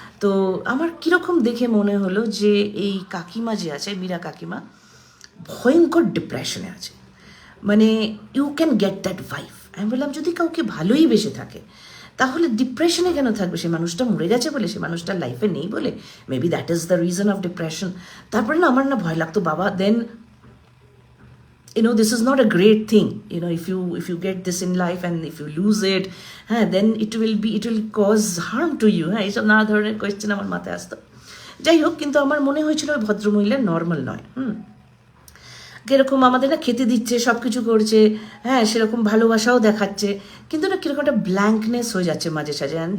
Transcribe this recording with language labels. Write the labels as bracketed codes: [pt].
[bn] তো আমার কীরকম দেখে মনে হলো যে এই কাকিমা যে আছে, মীরা কাকিমা, ভয়ঙ্কর ডিপ্রেশনে আছে, মানে [en] You can get that vibe. [bn] আমি বললাম যদি কাউকে ভালোই বেসে থাকে তাহলে ডিপ্রেশনে কেন থাকবে? সে মানুষটা মরে গেছে বলে, সে মানুষটা লাইফে নেই বলে, [en] Maybe that is the reason of depression. [bn] তারপরে না আমার না ভয় লাগতো, বাবা [en] then this is not a great thing, if you get this in life and if you lose it, then it will cause harm to you, [bn] এইসব নানা ধরনের কোয়েশ্চেন আমার মাথায় আসতো। যাই হোক, কিন্তু আমার মনে হয়েছিল ওই ভদ্রমহিলা নর্মাল নয়। কিরকম আমাদের না খেতে দিচ্ছে, সব কিছু করছে, সেরকম ভালোবাসাও দেখাচ্ছে, কিন্তু না কিরকম একটা ব্ল্যাঙ্কনেস হয়ে যাচ্ছে মাঝে সাঝে।